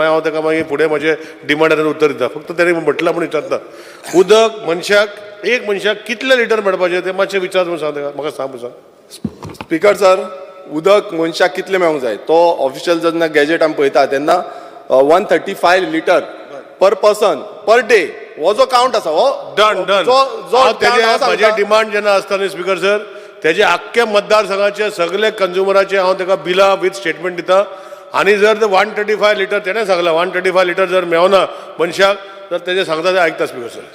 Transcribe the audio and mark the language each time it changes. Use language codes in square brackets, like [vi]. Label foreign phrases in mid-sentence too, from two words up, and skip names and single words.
[kok] मागीर हांव ताका मागीर फुडें म्हजे डिमांडान उत्तर दिता. फक्त तेणे म्हटलां म्हणून विचारता उदक एक मनशाक कितले लिटर मेळपाचें तें मातशें विचार म्हणून सांग ताका. म्हाका सांग सांग. [en] speaker sir [kok] उदक मनशाक कितलें मेळूंक जाय तो ऑफिशियल जेन्ना गॅजेट आमी पळयता तेन्ना 135 [en] liter per person per day [kok] हो जो काउंट आसा हो डन म्हजें डिमांड जेन्ना आसता न्ही [en] speaker sir [kok] तेजे आख्खे मतदारसंघाचे सगळे कंज्युमराचे हांव ताका बिलां [en] with statement [kok] दिता. आनी जर 135 लिटर तेणें सांगलां 135 लिटर जर मेळना मनशाक तर तेजें सांगता तें आयकता [en] speaker sir.